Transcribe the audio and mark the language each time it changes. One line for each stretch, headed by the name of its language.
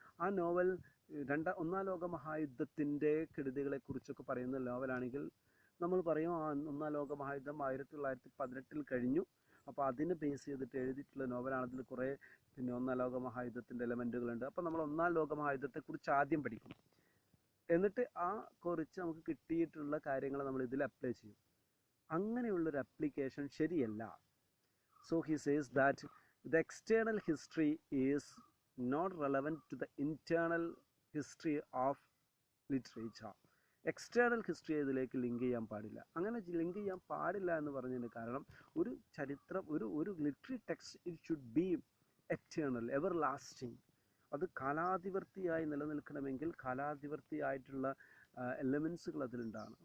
Malayalam: ആ നോവൽ ഒന്നാം ലോക മഹായുദ്ധത്തിൻ്റെ കെടുതികളെക്കുറിച്ചൊക്കെ പറയുന്ന നോവലാണെങ്കിൽ നമ്മൾ പറയും ഒന്നാം ലോക മഹായുദ്ധം 1918 കഴിഞ്ഞു, അപ്പോൾ അതിനെ ബേസ് ചെയ്തിട്ട് എഴുതിയിട്ടുള്ള നോവലാണ്. അതിൽ കുറേ പിന്നെ ഒന്നാം ലോക മഹായുദ്ധത്തിൻ്റെ എലമെൻറ്റുകളുണ്ട്. അപ്പോൾ നമ്മൾ ഒന്നാം ലോക മഹായുദ്ധത്തെക്കുറിച്ച് ആദ്യം പഠിക്കും, എന്നിട്ട് ആ കുറിച്ച് നമുക്ക് കിട്ടിയിട്ടുള്ള കാര്യങ്ങൾ നമ്മൾ ഇതിൽ അപ്ലൈ ചെയ്യും. അങ്ങനെയുള്ളൊരു അപ്ലിക്കേഷൻ ശരിയല്ല.
English: So he says that the external history is not relevant to the internal history of literature.
Malayalam: External history ഇതിലേക്ക് ലിങ്ക് ചെയ്യാൻ പാടില്ല. അങ്ങനെ ലിങ്ക് ചെയ്യാൻ പാടില്ല എന്ന് പറഞ്ഞതിന് കാരണം ഒരു ചരിത്രം, ഒരു literary text
English: It should be eternal, ever lasting.
Malayalam: അത് കാലാതിവർത്തിയായി നിലനിൽക്കണമെങ്കിൽ കാലാതിവർത്തിയായിട്ടുള്ള എലമെൻസുകൾ അതിലുണ്ടാകണം.